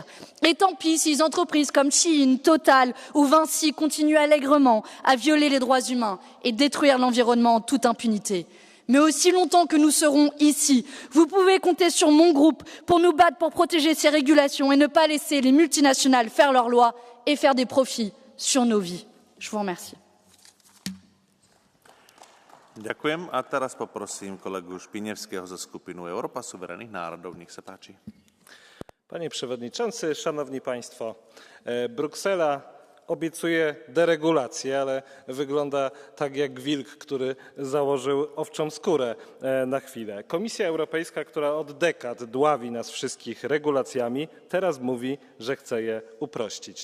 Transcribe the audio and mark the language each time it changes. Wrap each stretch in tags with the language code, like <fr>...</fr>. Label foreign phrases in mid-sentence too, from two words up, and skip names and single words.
<fr>Et tant pis si les entreprises comme Shein, Total ou Vinci continuent allègrement à violer les droits humains et détruire l'environnement en toute impunité. Mais aussi longtemps que nous serons ici, vous pouvez compter sur mon groupe pour nous battre pour protéger ces régulations et ne pas laisser les multinationales faire leurs lois et faire des profits sur nos vies. Je vous remercie.</fr> <sk>Ďakujem. A teraz poprosím kolegu Špiňevského za skupinu Európa suverénnych národov. Nech sa páči.</sk> <pl>Panie Przewodniczący, Szanowni Państwo, Bruksela obiecuje deregulację, ale wygląda tak jak wilk, który założył owczą skórę na chwilę. Komisja Europejska, która od dekad dławi nas wszystkich regulacjami, teraz mówi, że chce je uprościć.</pl>